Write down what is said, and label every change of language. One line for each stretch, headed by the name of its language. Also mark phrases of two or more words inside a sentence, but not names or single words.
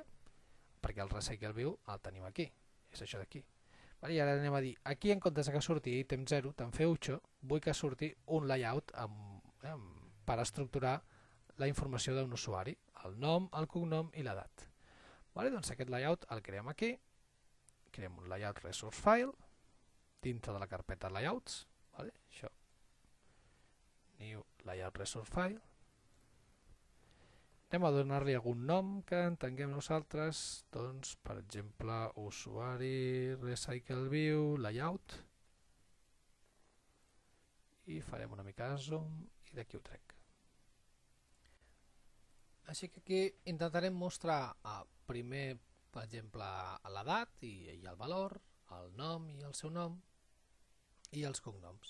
Catalan: Perquè el Recycle View el tenim aquí, és això d'aquí. Vale? I ara anem a dir, aquí en comptes que surti item 0, te'n feu 8, vull que surti un layout per estructurar la informació d'un usuari, el nom, el cognom i l'edat. Vale? Doncs aquest layout el creem aquí, creem un
English: layout resource file
Catalan: dintre de la carpeta layouts, vale? Això,
English: new layout resource file.
Catalan: Anem a donar-li algun nom que entenguem nosaltres, doncs, per exemple, usuari, Recycle View, layout, i farem una mica de zoom i d'aquí ho trec. Així que aquí intentarem mostrar primer, per exemple, l'edat i el valor, el nom i el seu nom i els cognoms.